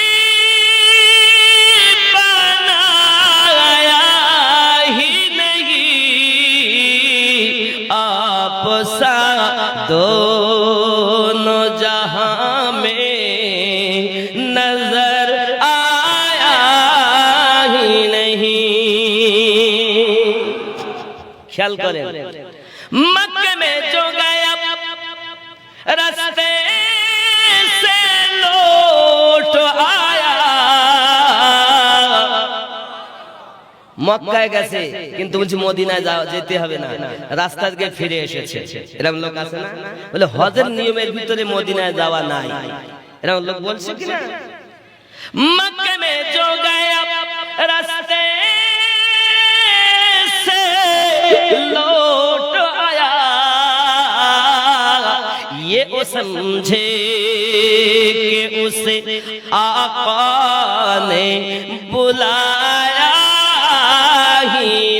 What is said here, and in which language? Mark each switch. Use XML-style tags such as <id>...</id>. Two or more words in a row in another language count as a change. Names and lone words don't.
<ur>بنایا ہی نہیں، آپ سا دونوں جہاں میں نظر آیا ہی نہیں۔ خیال کریں، مکہ میں جو گیا راستے سے لوٹ آیا،</ur> <bn>মক্কায় গেছে কিন্তু বলছে মদিনায় যেতে হবে না, রাস্তা থেকে ফিরে এসেছে। এরকম লোক আছে না? বলে হজের নিয়মের ভিতরে মদিনায় যাওয়া নাই, এরকম লোক বলছে কিনা?</bn> <ur>مکہ میں جو گیا راستے سے لوٹ آیا، یہ وہ سمجھے کہ اسے آقا نے بلایا ہی</ur>